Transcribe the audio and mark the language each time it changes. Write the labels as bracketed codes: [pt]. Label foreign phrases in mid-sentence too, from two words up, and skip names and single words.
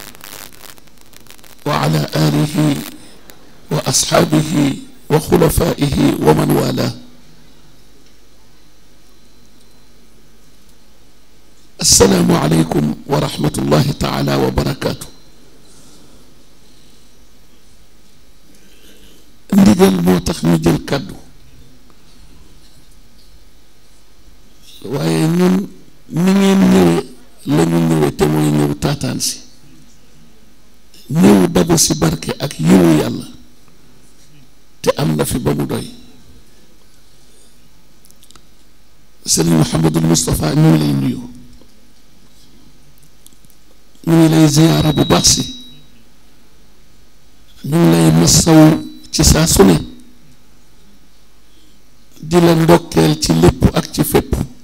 [ar] وعلى آله وأصحابه وخلفائه ومن والاه السلام عليكم ورحمة الله تعالى وبركاته [wo] ndigal moo tax ñu jël kàddu waaye ñun ni ngeen ñëwee la ñu ñëwee te mooy ñëw taataan si ñëw dabu si barke ak yiwu yàlla te am na fi ba mu doy sëriñ Mouhamadul Moustapha ñu ngi lay nuyu ñu ngi lay ziyaara bu baax si ñu ngi lay masaw ci saa su ne di la ndokkeel ci lépp ak ci fépp